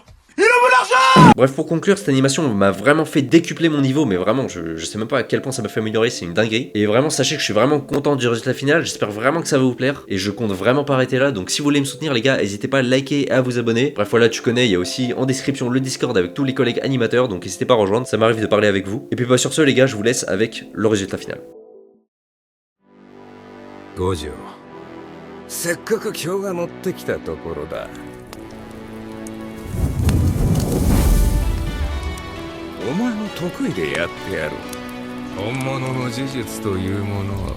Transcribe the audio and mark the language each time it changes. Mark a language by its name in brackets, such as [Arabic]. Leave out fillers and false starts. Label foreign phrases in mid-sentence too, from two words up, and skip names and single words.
[French] Bref pour conclure cette animation m'a vraiment fait décupler mon niveau mais vraiment je sais même pas à quel point ça m'a fait améliorer, c'est une dinguerie. Et vraiment sachez que je suis vraiment content du résultat final, j'espère vraiment que ça va vous plaire et je compte vraiment pas arrêter là. Donc si vous voulez me soutenir les gars n'hésitez pas à liker et à vous abonner. Bref voilà tu connais, il y a aussi en description le Discord avec tous les collègues animateurs donc n'hésitez pas à rejoindre, ça m'arrive de parler avec vous. Et puis bah sur ce les gars je vous laisse avec le résultat final. [Japanese] Gojo, せっかく今日が乗ってきたところだ。お前の得意でやってやる。本物の呪術というものを。